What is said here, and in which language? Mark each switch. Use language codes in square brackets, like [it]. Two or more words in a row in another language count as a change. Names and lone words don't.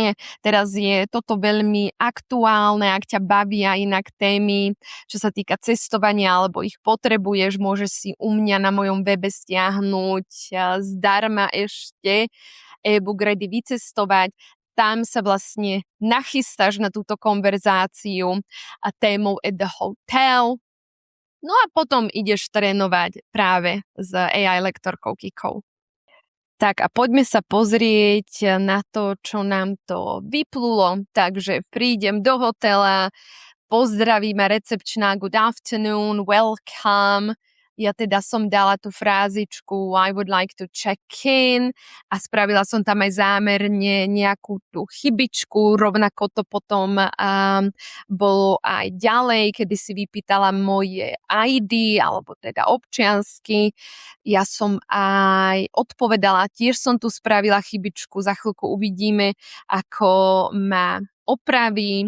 [sk] Teraz je toto veľmi aktuálne, ak ťa bavia inak témy, čo sa týka cestovania, alebo ich potrebuješ, môžeš si u mňa na mojom webe stiahnuť zdarma ešte e-book Ready vycestovať. Tam sa vlastne nachystáš na túto konverzáciu a témou [en] at the hotel. [sk] No a potom ideš trénovať práve s AI lektorkou Kikou. Tak a poďme sa pozrieť na to, čo nám to vyplulo. Takže prídem do hotela, pozdraví ma recepčná, [en] good afternoon, welcome. [sk] Ja teda som dala tú frázičku [en] I would like to check in [sk] a spravila som tam aj zámerne nejakú tú chybičku, rovnako to potom bolo aj ďalej, kedy si vypýtala moje ID alebo teda občiansky. Ja som aj odpovedala, tiež som tu spravila chybičku, za chvíľku uvidíme, ako ma opraví.